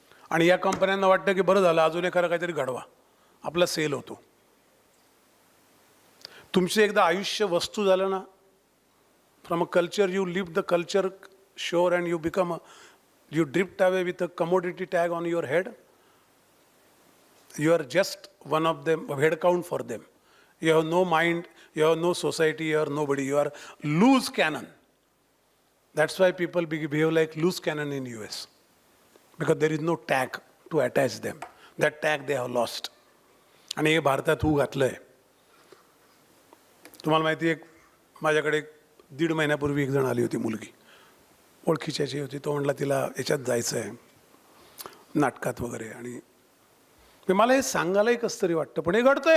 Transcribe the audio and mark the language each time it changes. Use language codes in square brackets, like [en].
[mr] आणि या कंपन्यांना वाटतं की बरं झालं, अजून एखादं काहीतरी घडवा, आपला सेल होतो. तुमचं एकदा आयुष्य वस्तू झालं ना, [en] From a culture you leave the culture shore and you drift away with a commodity tag on your head. You are just one of them, head count for them. You have no mind, you have no society, you are nobody, you are loose cannon. That's why people behave like loose cannon in US. Because there is no tag to attach them. That tag they have lost. [mr] आणि हे भारतात होऊ घातलंय. तुम्हाला माहिती आहे, माझ्याकडे 1.5 महिन्यापूर्वी एक जण आली होती मुलगी, ओळखीच्याची होती. तो म्हणला तिला याच्यात जायचं आहे, नाटकात वगैरे. आणि मला हे सांगायलाही कसं तरी वाटतं, पण हे घडतंय.